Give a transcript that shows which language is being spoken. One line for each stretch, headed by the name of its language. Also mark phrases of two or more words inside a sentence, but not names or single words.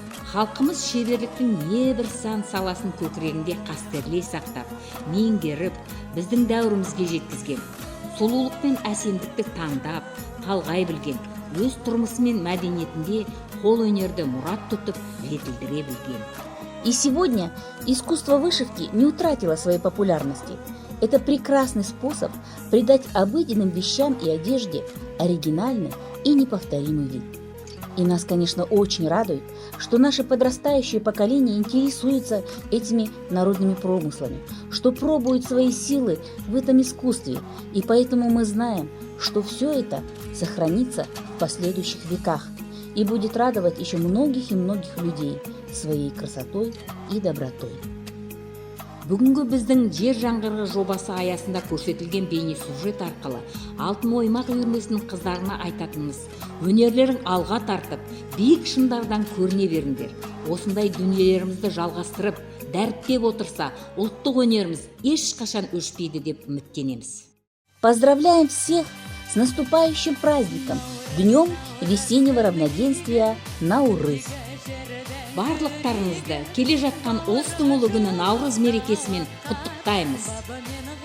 Kazakh: Халқымыз шеберліктің небір сан саласын көкірегінде қастерлей сақтап, меңгеріп, біздің дәуірімізге жеткізген. Сұлулық пен әсемдікті таңдап, талғай білген, өз тұрмысы мен мәдениетінде қол өнерді мұрат тұтып, жетілдіре білген.
Russian: И сегодня искусство вышивки не утратило своей популярности. Это прекрасный способ придать обыденным вещам и одежде оригинальный и неповторимый вид. И нас, конечно, очень радует, что наше подрастающее поколение интересуется этими народными промыслами, что пробует свои силы в этом искусстве, и поэтому мы знаем, что все это сохранится в последующих веках и будет радовать еще многих и многих людей своей красотой и добротой.
Kazakh: Бүгінгі біздің жер жаңғырығы жобасы аясында көрсетілген бейне сюжет арқылы алтын оймақ үйірмесінің қыздарына айтатынымыз: өнерлерің алға тартып, биік шыңдардан көріне беріңдер. Осындай дүниелерімізді жалғастырып, дәріптеп отырса, ұлттық өнеріміз ешқашан өшпейді деп үміттенеміз.
Russian: Поздравляем всех с наступающим праздником, Днем весеннего равноденствия Наурыз.
Kazakh: Барлықтарыңызды келе жатқан ұлыстың ұлы күні Наурыз мерекесімен құттықтаймыз.